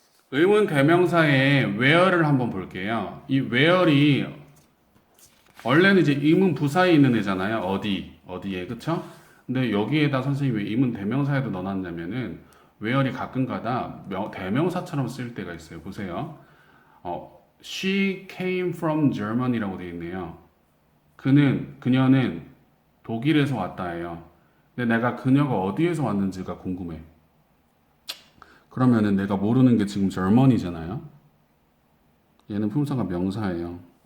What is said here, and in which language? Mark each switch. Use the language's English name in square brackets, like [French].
[Korean] 의문 대명사의 where를 한번 볼게요. 이 where이 원래는 이제 의문 부사에 있는 애잖아요. 어디에, 그쵸? 근데 여기에다 선생님이 왜 의문 대명사에도 넣어놨냐면은 where이 가끔가다 대명사처럼 쓰일 때가 있어요. 보세요. [English] She came from Germany라고 [Korean] 되어 있네요. 그녀는 독일에서 왔다예요. 근데 내가 그녀가 어디에서 왔는지가 궁금해. 그러면은 내가 모르는 게 지금 Germany잖아요. 얘는 품사가 명사예요.